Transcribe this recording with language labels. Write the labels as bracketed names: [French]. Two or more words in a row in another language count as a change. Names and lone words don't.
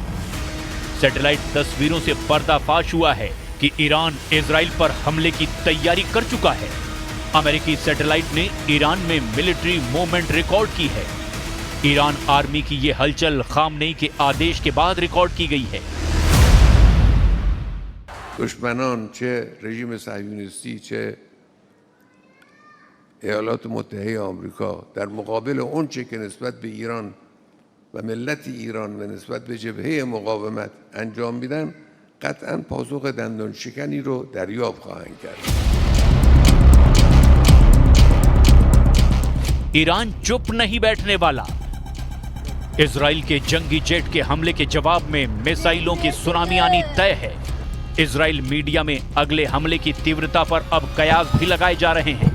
[Hindi] सैटेलाइट तस्वीरों से पर्दाफाश हुआ है कि ईरान इजराइल पर हमले की तैयारी कर चुका है। अमेरिकी सैटेलाइट ने ईरान में [English] military movement [Hindi] रिकॉर्ड की है। ईरान आर्मी की यह हलचल खामनेई के आदेश के बाद रिकॉर्ड की गई है। [Persian] دشمنان چه رژیم صهیونیستی چه ایالات متحده آمریکا در مقابل اونچه که نسبت به ایران و ملت ایران و نسبت به جبهه مقاومت انجام میدن قطعاً پاسخ دندان شکنی رو دریافت خواهند کرد. [Hindi] ईरान चुप नहीं बैठने वाला। इजराइल के जंगी जेट के हमले के जवाब में मिसाइलों की सुनामी आनी तय है। इजराइल मीडिया में अगले हमले की तीव्रता पर अब कयास भी लगाए जा रहे हैं।